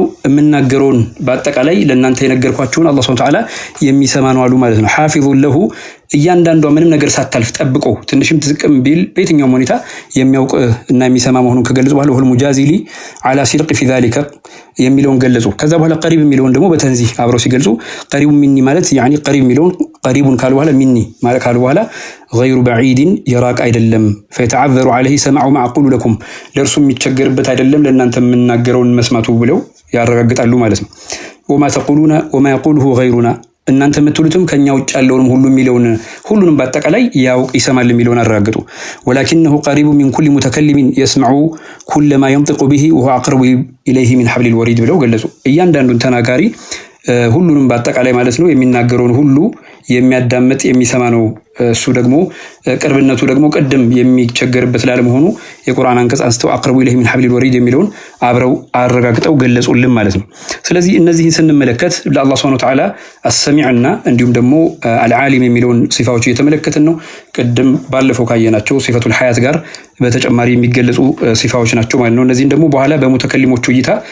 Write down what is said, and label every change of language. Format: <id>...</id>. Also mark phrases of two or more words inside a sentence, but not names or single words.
<am>የምናገረውን በአጠቃላይ ለእናንተ የነገርኳችሁን አላህ</am> <ar>سبحانه وتعالى</ar> <am>የሚሰማ ነው አሉ ማለት ነው። ሐፊዙን ለሁ እያንዳንዷ ምንም ነገር ሳታልፍ ጠብቆ ትንሽም ትዝቅም ቢል በየትኛውም ሁኔታ የሚያውቅ እና የሚሰማ መሆኑን ከገለጹ በኋላ</am> <ar>والمجازي على صدق في ذلك</ar> <am>የሚለውን ገለጹ። ከዛ በኋላ ቀሪብ የሚለውን ደግሞ በተንዚህ አብረው ሲገልጹ</am> <ar>قريب مني</ar> <am>ማለት ያኒ ቀሪብ የሚለውን ቀሪቡን ካሉ በኋላ ሚኒ ማለት ካሉ በኋላ</am> <ar>غير بعيد</ar> <am>የራቅ አይደለም</am> <ar>فيتعذر عليه سمع ما اقول لكم</ar> <am>ለርሱ የሚቸገርበት አይደለም ለእናንተ የምናገረውን መስማቱ ብለው ያረጋግጣሉ ማለት ነው።</am> <ar>وما تقولون وما يقوله غيرنا</ar> <am>እናንተ የምትሉትም ከኛ ውጭ ያለውንም ሁሉ የሚለውን ሁሉንም በአጠቃላይ ያውቅ ይሰማል የሚለውን አረጋግጡ።</am> <ar>ولكنه قريب من كل متكلم يسمع كل ما ينطق به وهو اقرب اليه من حبل الوريد</ar> <am>ብለው ገለጹ። እያንዳንዱን ተናጋሪ ሁሉንም በአጠቃላይ ማለት ነው የሚናገረውን ሁሉ የሚያዳምጥ የሚሰማ ነው። እሱ ደግሞ ቅርብነቱ ደግሞ ቀደም የሚቸገርበት ላለመሆኑ የቁርአን አንቀጽ አንስተው</am> <ar>أقرب إليه من حبل الوريد</ar> <am>የሚለውን አብረው አረጋግጠው ገለጹልን ማለት ነው። ስለዚህ እነዚህን ስንመለከት ለአላህ</am> <ar>سبحانه وتعالى</ar> <am>አስ-ሰሚዕና እንዲሁም ደግሞ አልዓሊም የሚለውን ሲፋዎች እየተመለከትን ነው። ቀደም ባለፈው ካየናቸው</am> <ar>صفة الحياة</ar> <am>ጋር በተጨማሪ የሚገለጹ ሲፋዎች ናቸው ማለት ነው። እነዚህን ደግሞ በኋላ በሙተከሊሞቹ እይታ</am>